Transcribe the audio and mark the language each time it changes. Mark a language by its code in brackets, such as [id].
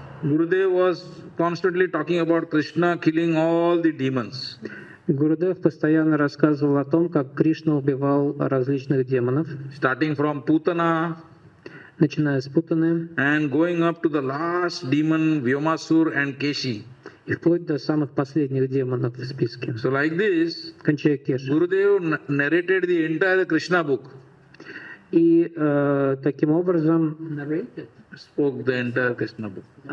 [en] Gurudev was constantly talking about Krishna killing all the demons. [ru] Гурудев постоянно рассказывал о том, как Кришна убивал различных демонов, [en] starting from Putana, [ru] начиная с Путаны, [en] and going up to the last demon Vyomasur and Keshi. [ru] И вплоть до самых последних демонов в списке. [en] So like this, [ru] кончая Кеши. [en] Gurudev narrated the entire Krishna book. [ru] И таким образом [en] spoke the entire Krishna book.